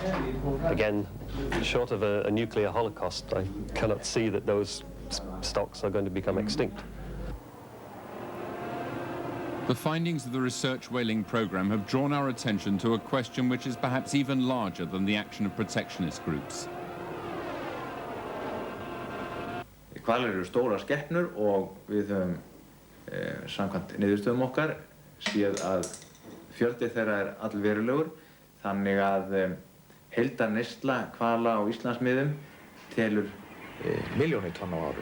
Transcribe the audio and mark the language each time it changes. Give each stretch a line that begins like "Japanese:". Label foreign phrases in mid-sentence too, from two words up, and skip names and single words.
English: Again, short of a nuclear holocaust, I cannot see that those stocks are going to become extinct. The findings of the research whaling program have drawn our attention to a question which is perhaps even larger than the action of protectionist groups.
Icelandic: Hvalir eru stórar skepnur og við höfum samkvæmt niðurstöðum okkar séð að fjöldi þeirra allverulegur, þannig að heildarneysla hvala á Íslandsmiðum telur milljónir tonna á ári.